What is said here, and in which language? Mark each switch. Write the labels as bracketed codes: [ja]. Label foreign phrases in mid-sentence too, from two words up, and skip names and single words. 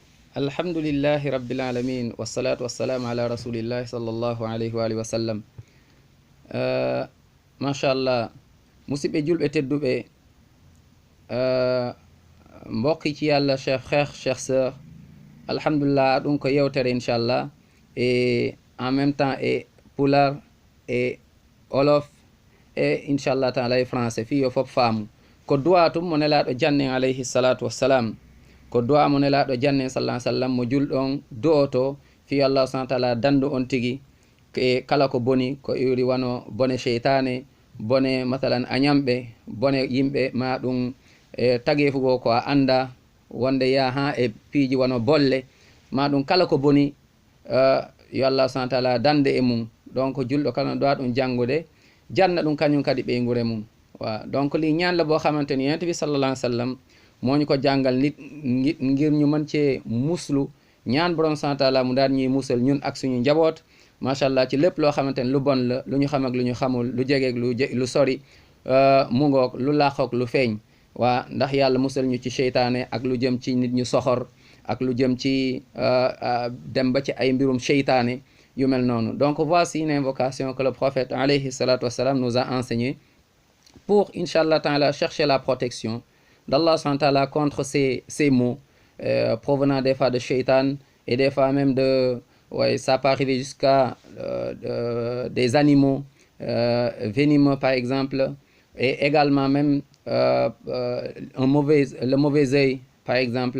[ar] الحمد لله رب العالمين والصلاة والسلام على رسول الله صلى الله عليه وآله وسلم. [ff] Machallah, musidɓe julɓe tedduɓe, [wo] mbokki ci yàlla [fr] chef frère chef sœur, alhamdulillah [ff] ɗum ko yewtere [fr] inchallah et en même temps et pular et olof [ff] et [ar] إن شاء الله تعالى [ff] e français fi yo fof faamu ko duwa tum mo nelaɗo janne [ar] عليه الصلاة والسلام, [ff] ko duwa mo nelaɗo janne [ar] صلى وسلم [ff] mo julɗon du'oto fi [ar] الله سبحانه تعالى [ff] dandu on tigui e kala ko boni ko iwri wano bone cheytane, bone mathalan añamɓe, bone yimɓe ma ɗum e tagefugo ko a anda wonde ya ha e piiji wano bolle ma ɗum kala ko boni yo allah subahana taala dande e mum. Donc julɗo kala no ɗowa ɗum janngude janna ɗum kañum kadi ɓeygure mum. [wo] Wa donc li ñaan la boo xamante ni yonent bi [ar] صلى الله عليه وسلم [wo] moo ñu ko jàngal nit ngir ñu mën cee muslu ñaan borom [ar] سبحانه تعالى [wo] mu daan ñuy musal ñun ak suñu njaboot machallah ci lépp loo xamante ni lu bon la, lu ñu xam ak lu ñu xamul, lu jegeeg lu sori, mu ngoog lu làqoog lu feeñ. waa ndax yàlla musal ñu ci seytaane ak lu jëm ci nit ñu soxor ak lu jëm ci dem ba ci ay mbirum seytaane yu mel noonu. [fr] Donc voici une invocation que le prophète [ar] عليه الصلاة والسلام [fr] nous a enseigné pour [ar] إن شاء الله تعالى [fr] chercher la protection d'Allah [ar] سبحانه وتعالى [fr] contre ces maux provenant des fois de shaitan et des fois même de ça peut arriver jusqu'à des animaux venimeux par exemple, et également même le mauvais œil par exemple.